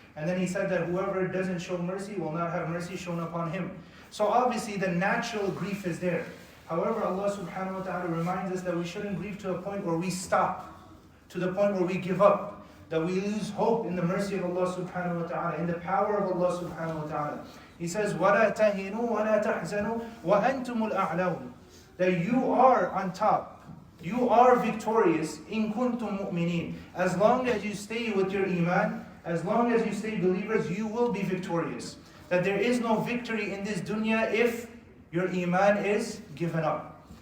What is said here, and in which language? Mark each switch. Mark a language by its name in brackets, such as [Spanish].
[English] And then he said that whoever doesn't show mercy will not have mercy shown upon him. So obviously the natural grief is there. However, Allah subhanahu wa ta'ala reminds us that we shouldn't grieve to a point where we stop, to the point where we give up, that we lose hope in the mercy of Allah subhanahu wa ta'ala, in the power of Allah subhanahu wa ta'ala. He says, [Arabic] وَلَا تَهِنُوا وَلَا تَحْزَنُوا وَأَنْتُمُ الْأَعْلَوْنَ. [English] That you are on top, you are victorious, [Arabic] in kuntum mu'mineen. [English] As long as you stay with your iman, as long as you stay believers, you will be victorious. That there is no victory in this dunya if your iman is given up.